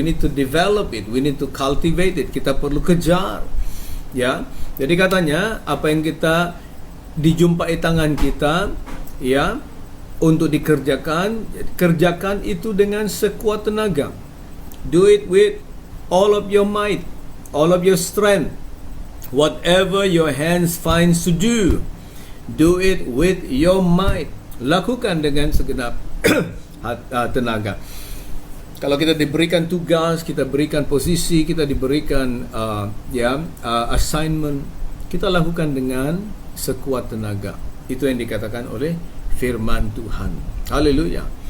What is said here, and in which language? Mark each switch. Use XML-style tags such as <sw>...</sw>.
<en>We need to develop it, we need to cultivate it.</en> <id>Kita perlu kejar. Ya. Jadi katanya apa yang kita dijumpai tangan kita, ya, untuk dikerjakan, kerjakan itu dengan sekuat tenaga.</id> <en>Do it with all of your might, all of your strength. Whatever your hands finds to do, do it with your might.</en> <id>Lakukan dengan segenap tenaga. Kalau kita diberikan tugas, kita berikan posisi, kita diberikan assignment, kita lakukan dengan sekuat tenaga. Itu yang dikatakan oleh firman Tuhan. Haleluya.</id>